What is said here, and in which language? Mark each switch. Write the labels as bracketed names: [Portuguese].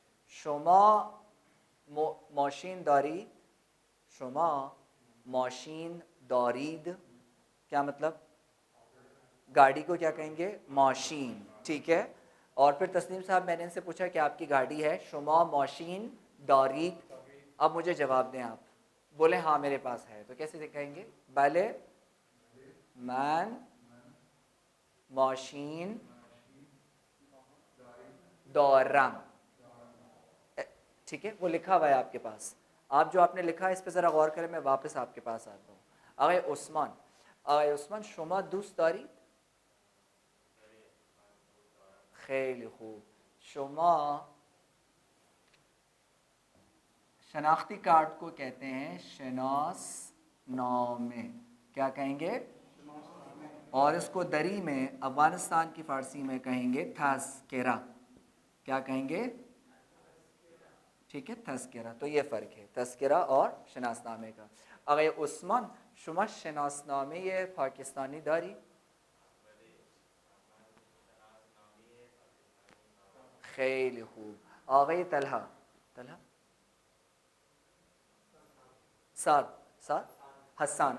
[Persian] شما ماشین دارید؟ شما ماشین دارید. [Urdu] کیا مطلب؟ گاڑی کو کیا کہیں گے؟ ماشین. ٹھیک ہے. اور پھر تسنیم صاحب, میں نے ان سے پوچھا کہ آپ کی گاڑی ہے, [Persian] شما ماشین دارید. [Urdu] اب مجھے جواب دیں آپ, بولیں ہاں میرے پاس ہے, تو کیسے کہیں گے؟ [Persian] بله من ماشین دارم. [Urdu] ٹھیک ہے. وہ لکھا ہوا ہے آپ کے پاس. آپ جو آپ نے لکھا ہے اس پہ ذرا غور کریں, میں واپس آپ کے پاس آتا ہوں. [Persian] آقای عثمان, شما دوست دارید؟ خیلی خوب. [Urdu] شما شناختی کارڈ کو کہتے ہیں شناسنامه. کیا کہیں گے؟ اور اس کو دری میں, افغانستان کی فارسی میں کہیں گے تذکرہ. کیا کہیں گے؟ ٹھیک ہے, تذکرہ. تو یہ فرق ہے تذکرہ اور شناسنامے کا. [Persian] آقای عثمان, شما شناسنامه پاکستانی داری؟ خیلی خوب. آقای طلحه سعد حسن.